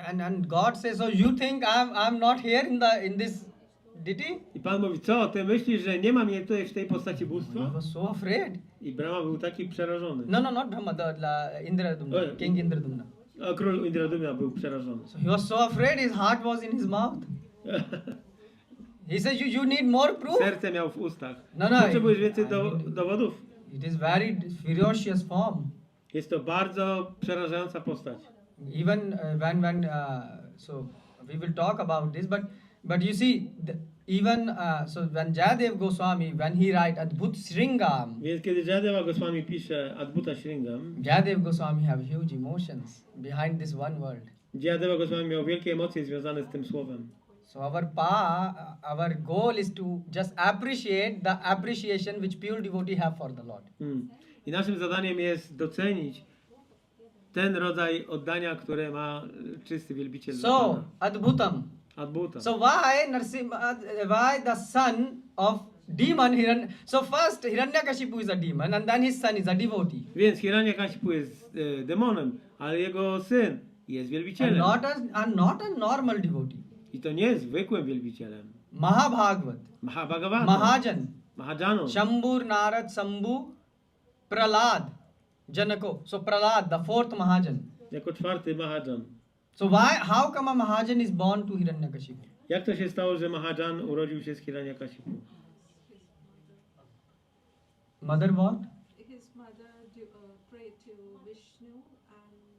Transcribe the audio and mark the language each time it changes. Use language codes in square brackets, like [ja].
[en] and God says, so you think I'm not here in this deity? [pl] I Pan mówi, co, ty myślisz, że nie ma mnie tutaj w tej postaci [en] He [pl] bóstwa? [en] was so afraid. [pl] I Brahma był taki przerażony. [en] No, not Brahma, Indradumna, Oh. King Indradumna. [pl] A król Indradumna był przerażony. [en] So he was so afraid, his heart was in his mouth. He said, you need more proof? [pl] Serce miał w ustach. [en] No, [pl] Potrzebujesz więcej [en] I mean, [pl] dowodów. [en] It is very ferocious form. [pl] Jest to bardzo przerażająca postać. [en] Even so we will talk about this, but you see, so when Jayadev Goswami, when he write Adbhuta Sringam, [pl] Więc kiedy Jayadeva Goswami pisze ADBUTA Sringam, [en] Jayadev Goswami have huge emotions behind this one word. [pl] Jayadeva Goswami miał wielkie emocje związane z tym słowem. [en] So our goal is to just appreciate the appreciation which pure devotee have for the Lord. [pl] I naszym zadaniem jest docenić ten rodzaj oddania, które ma czysty wielbiciel dla [en] So [pl] Pana. [en] Adbhutam. [pl] ADBUTA. [en] So why the son of demon Hiran? So first Hiranyakashipu is a demon, and then his son is a devotee. [pl] Więc Hiranyakashipu jest demonem, ale jego syn jest [en] And [pl] wielbicielem. [en] not a normal devotee. [pl] I to nie jest zwykłym wielbicielem. [en] Mahabhagavad, [pl] Mahabhagavata, [en] Mahajan, [pl] Mahajano, [sa] Shambhur Narad Sambhu, Pralad, Janako. [en] So Pralad, the fourth Mahajan. [pl] jako czwarty Mahajan. [en] So how come a Mahajan is born to Hiranyakashipu? [pl] Jak to się stało, że Mahajan urodził się z Hiranyakashipu? [en] Mother what? His mother prayed to Vishnu and